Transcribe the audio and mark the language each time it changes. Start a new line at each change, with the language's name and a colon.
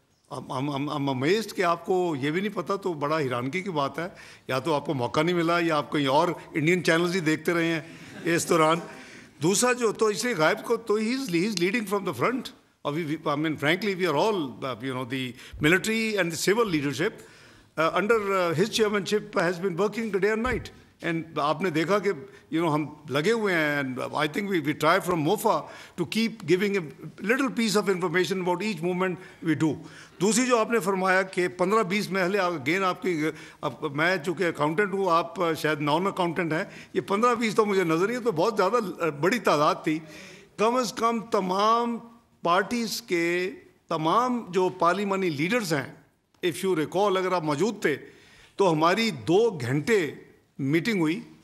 English: I'm amazed
Urdu: کہ آپ کو یہ بھی نہیں پتا، تو بڑا حیرانگی کی بات ہے. یا تو آپ کو موقع نہیں ملا یا آپ کہیں اور انڈین چینلز ہی دیکھتے رہے ہیں اس دوران. دوسرا جو تو اس لیے غائب کو تو
English: ہی is leading from the front. I mean, frankly, we are all, the military and the civil leadership under his chairmanship has been working day and night.
Urdu: And آپ نے دیکھا کہ ہم لگے ہوئے ہیں.
English: And I think we try from MOFA to keep giving a little piece of information about each movement we do.
Urdu: دوسری جو آپ نے فرمایا کہ 15-20 محلے اگین آپ کی، میں چونکہ اکاؤنٹنٹ ہوں، آپ شاید نان اکاؤنٹنٹ ہیں، یہ 15-20 تو مجھے نظر نہیں ہے، تو بہت زیادہ بڑی تعداد تھی. کم از کم تمام پارٹیز کے تمام جو پارلیمانی لیڈرز ہیں،
English: if you recall,
Urdu: اگر آپ موجود تھے تو ہماری 2 گھنٹے میٹنگ ہوئی.